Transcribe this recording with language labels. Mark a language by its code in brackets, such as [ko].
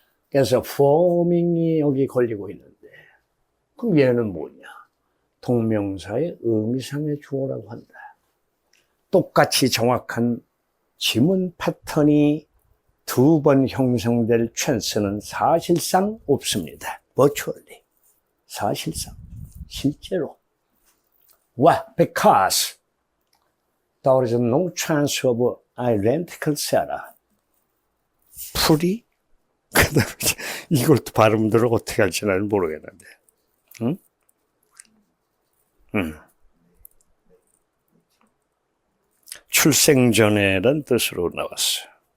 [ko] 그래서 forming이 여기 걸리고 있는데 그럼 얘는 뭐냐? 동명사의 의미상의 주어라고 한다. 똑같이 정확한 지문 패턴이 두 번 형성될 찬스는 사실상 없습니다. virtually. 사실상. 실제로. [en] Why? Because there is no chance of identical setup. [ko] 풀이? 그 다음에 이걸 또 발음들을 어떻게 할지 나는 모르겠는데. 응? 출생 전에란 뜻으로 나왔어.